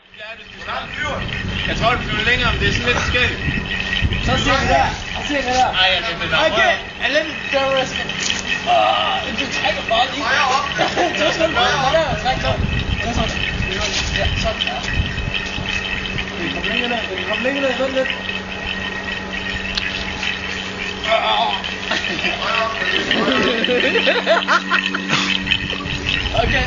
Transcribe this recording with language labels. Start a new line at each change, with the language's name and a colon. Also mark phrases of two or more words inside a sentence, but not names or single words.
Danish: Jeg tror, det flyver længere, men det er sådan lidt skægt. Så ser vi der. Og ser vi der. Ej, jeg kan det der.
English: Okay, a little terrorist.
Danish: Du trækker bare lige. Du skal bare der. Træk så. Ja, sådan der. Vi kan komme længere ned. Sådan lidt. Okay.